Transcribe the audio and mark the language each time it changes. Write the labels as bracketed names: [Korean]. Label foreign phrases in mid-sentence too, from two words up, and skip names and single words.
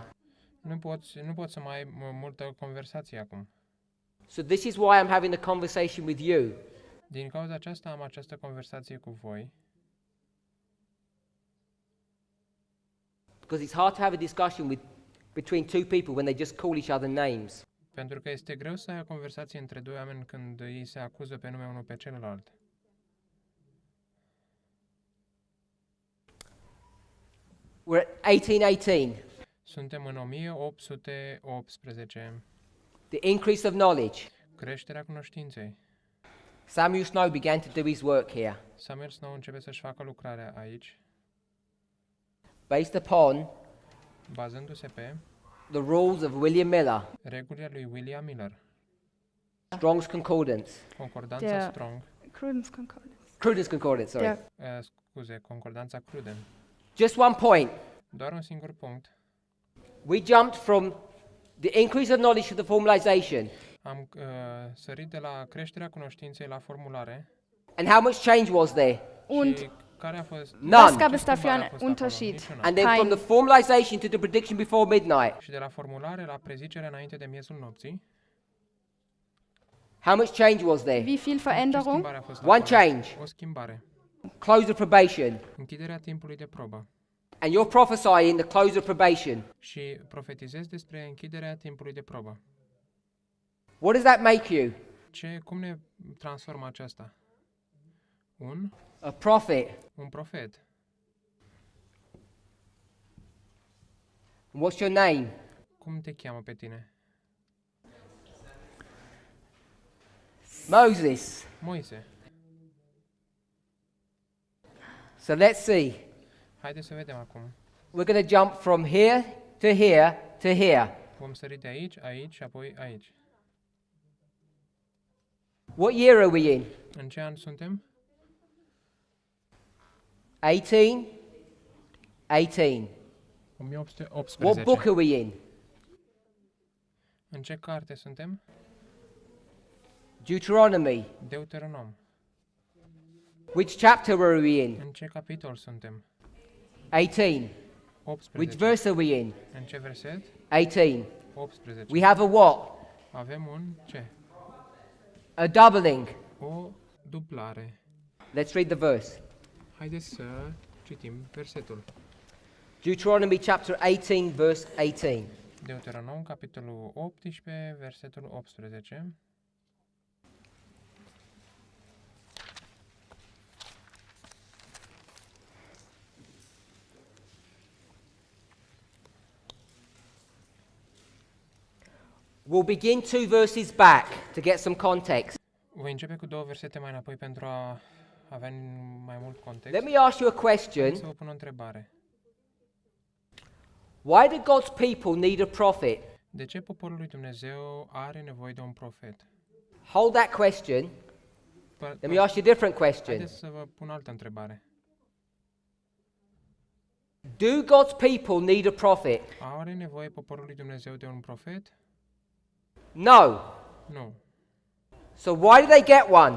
[Romanian] Nu poți să mai ai multă conversație acum. [English] So this is why I'm having a conversation with you. [Romanian] Din cauza aceasta am această conversație cu voi, [English] Because it's hard to have a discussion between two people when they just call each other names. [Romanian] pentru că este greu să ai o conversație între doi oameni când ei se acuză pe nume unul pe celălalt. [English] We're at 1818. [Romanian] Suntem în 1818. [English] The increase of knowledge. [Romanian] Creșterea cunoștinței. [English] Samuel Snow began to do his work here, [Romanian] Samuel Snow începe să-și facă lucrarea aici, [English] based upon [Romanian] bazându-se pe [English] the rules of William Miller, [Romanian] regulile lui William Miller, [English] Strong's Concordance. [Romanian] concordanța Der- Strong, [English] Cruden's Concordance. Cruden's Concordance, sorry. [German] Der [Romanian] concordanța Cruden. [English] Just one point. [Romanian] Doar un singur punct. [English] We jumped from the increase of knowledge to the formalization. [Romanian] Am sărit de la creșterea cunoștinței la formulare. [English] And how much change was there? [German] Und [Romanian] Și care a fost [English] was None. [German] gab es dafür [Romanian] schimbare a [German] einen [Romanian] fost acolo? [German] Unterschied? [Romanian] Niciuna. [English] And then from [German] Kein. [English] the formalization to the prediction before midnight, [Romanian] Și de la formulare la prezicere înainte de miezul nopții, [English] how much change was there? [German] Wie viel [Romanian] ce [German] Veränderung? [Romanian] schimbare a fost [English] One [Romanian] acolo? [English] change. [Romanian] O schimbare. [English] Close of probation. [Romanian] Închiderea timpului de probă. [English] And you're prophesying the close of probation. [Romanian] Și profetizez despre închiderea timpului de probă. [English] What does that make you? [Romanian] Cum ne transformă aceasta? [English] A prophet. [Romanian] Un profet. [English] What's your name? [Romanian] Cum te cheamă pe tine? [English] Moses. [Romanian] Moise. [English] So let's see. [Romanian] Haideți să vedem acum. [English] We're going to jump from here to here to here. [Romanian] Vom sări de aici, aici și apoi aici. [English] What year are we in? [Romanian] În ce an suntem? [English] 18? 18. [Romanian] 1818. [English] What book are we in? [Romanian] În ce carte suntem? [English] Deuteronomy. [Romanian] Deuteronom. [English] Which chapter are we in? [Romanian] În ce capitol suntem? [English] 18. [Romanian] 18. [English] Which verse are we in? [Romanian] În ce verset? [English] 18. [Romanian] 18. [English] We have a what? [Romanian] Avem un ce? [English] A doubling. [Romanian] O dublare. [English] Let's read the verse. [Romanian] Haideți să citim versetul. [English] Deuteronomy chapter 18, verse 18. [Romanian] Deuteronom, capitolul 18, versetul 18. [English] We'll begin 2 verses back to get some context. [Romanian] Voi începe cu două versete mai înapoi pentru a avea mai mult context. [English] Let me ask you a [Romanian] Să [English] question. [Romanian] vă pun o întrebare. [English] Why do God's people need a prophet? [Romanian] De ce poporul lui Dumnezeu are nevoie de un profet? [English] Hold that question Let me ask you a different question. [Romanian] Haideți să vă pun altă întrebare. [English] Do God's people need a prophet? [Romanian] Are nevoie poporul lui Dumnezeu de un profet? [English] No. [Romanian] Nu. [English] So why do they get one?